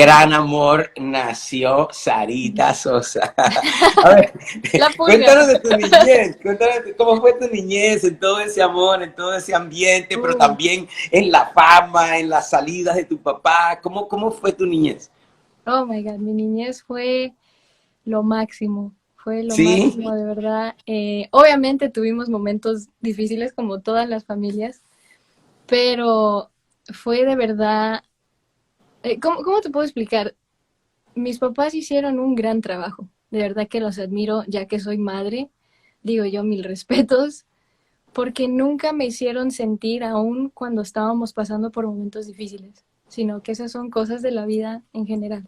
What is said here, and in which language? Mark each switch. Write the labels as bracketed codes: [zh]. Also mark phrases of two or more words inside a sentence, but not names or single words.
[es] mismo. gran amor nació Sarita Sosa. A ver, La pulga. cuéntanos de tu niñez, cuéntanos cómo fue tu niñez en todo ese amor, en todo ese ambiente, pero Uy, también en la fama, en las salidas de tu papá. ¿Cómo fue tu niñez? [en] oh my God, [es] mi niñez fue lo ¿Sí? máximo de verdad. Obviamente tuvimos momentos difíciles como todas las familias, pero fue de verdad, ¿cómo te puedo explicar? Mis papás hicieron un gran trabajo, de verdad que los admiro, ya que soy madre, digo yo mil respetos, porque nunca me hicieron sentir aún cuando estábamos pasando por momentos difíciles, sino que esas son cosas de la vida en general.